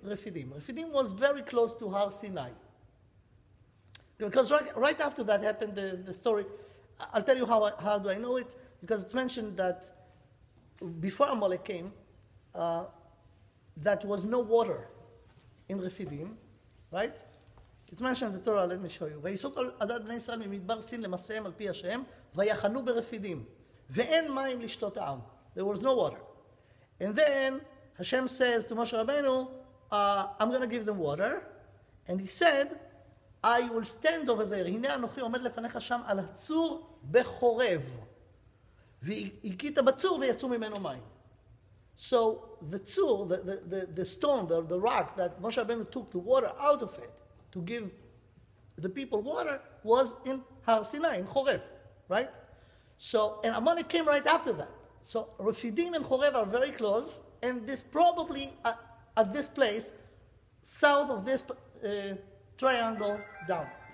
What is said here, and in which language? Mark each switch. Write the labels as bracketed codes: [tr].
[en] Refidim was very close to Har Sinai. Because right after that happened the story. I'll tell you how do I know it, because it's mentioned that before Amalek came, that was no water in Refidim, right? It's mentioned in the Torah, let me show you. [he] ויסעו כל עדת בני ישראל ממדבר סין למסעיהם על פי השם, ויחנו ברפידים, ואין מים לשתות העם. [en] There was no water. And then Hashem says to Moshe Rabbeinu, I'm going to give them water. And he said, I will stand over there. [he] הנה אנוכי עומד לפניך שם על הצור בחורב. והכית בצור ויצאו ממנו מים. [en] So the tzur, the stone, the rock that Moshe Rabbeinu took the water out of it to give the people water was in Har Sinai, in Chorev, right? So, and Amalek came right after that. So Refidim and Chorev are very close, and this probably at this place, south of this triangle down.